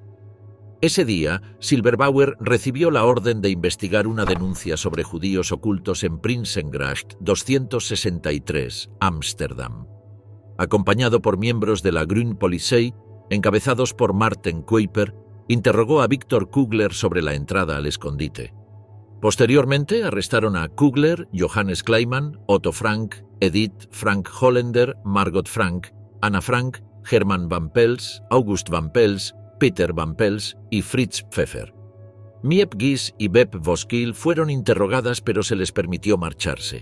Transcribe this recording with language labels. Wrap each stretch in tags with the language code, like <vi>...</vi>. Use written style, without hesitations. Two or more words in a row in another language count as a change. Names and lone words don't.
<es>Ese día, Silberbauer recibió la orden de investigar una denuncia sobre judíos ocultos en Prinsengracht 263, Ámsterdam. Acompañado por miembros de la Grün Polizei, encabezados por Martin Kuiper, interrogó a Viktor Kugler sobre la entrada al escondite. Posteriormente arrestaron a Kugler, Johannes Kleiman, Otto Frank, Edith Frank Holländer, Margot Frank, Anna Frank, Hermann Van Pels, August Van Pels, Peter Van Pels y Fritz Pfeffer. Miep Gies y Beb Voskill fueron interrogadas, pero se les permitió marcharse.</es>